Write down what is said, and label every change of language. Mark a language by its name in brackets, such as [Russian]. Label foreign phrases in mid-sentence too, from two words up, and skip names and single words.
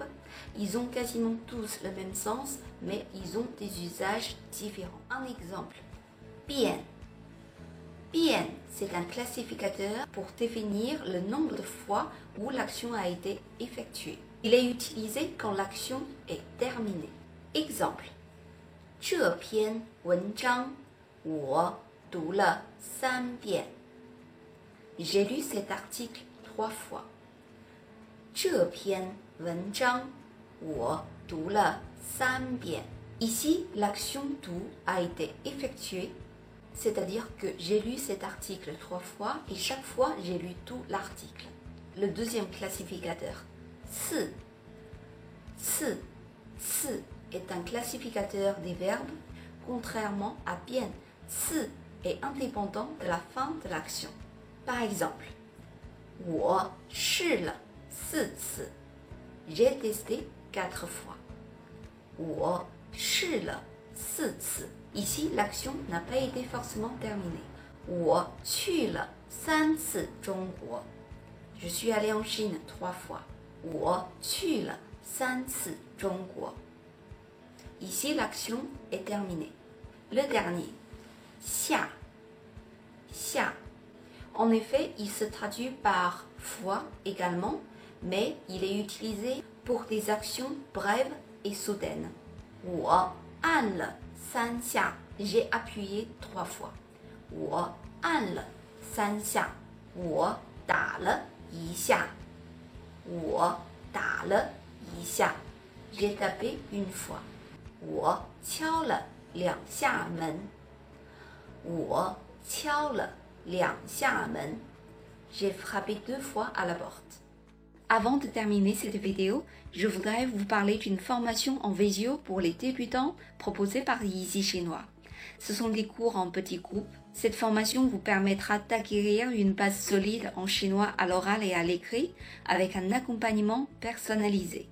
[French] Ils ont quasiment tous le même sens, mais ils ont des usages différents. Un exemple, bien. Bien, c'est un classificateur pour définir le nombre de fois où l'action a été effectuée. Il est utilisé quand l'action est terminée. Exemple, [Chinese] 这篇文章我读了3遍. [French] J'ai lu cet article 3 fois. [Chinese] 这篇文章我读了3遍. [French] Ici, l'action读 a été effectuée, c'est-à-dire que j'ai lu cet article 3 fois et chaque fois j'ai lu tout l'article. Le deuxième classificateur, [Chinese] 次. 次. [French] 次 est un classificateur des verbes, contrairement à bien. 次 est indépendant de la fin de l'action. Par exemple, [Chinese] 我试了4次. [French] J'ai testé 4 fois. [Chinese] 我试了4次. [French] Ici, l'action n'a pas été forcément terminée. [Chinese] 我去了3次中国. [French] Je suis allé en Chine 3 fois. [Chinese] 我去了3次中国. [French] Ici, l'action est terminée. Le dernier, [Chinese] 下. 下. [French] En effet, il se traduit par fois également, mais il est utilisé pour des actions brèves et soudaines. [Chinese] 我按了3下, [French] j'ai appuyé 3 fois. [Chinese] 我按了3下, 我打了1下. 我打了1下, [French] j'ai tapé une fois. [Chinese] 我敲了2下门. 我敲了2下门. [French] J'ai frappé 2 fois à la porte. Avant de terminer cette vidéo, je voudrais vous parler d'une formation en visio pour les débutants proposée par Easy Chinois. Ce sont des cours en petits groupes, Cette formation vous permettra d'acquérir une base solide en chinois à l'oral et à l'écrit avec un accompagnement personnalisé.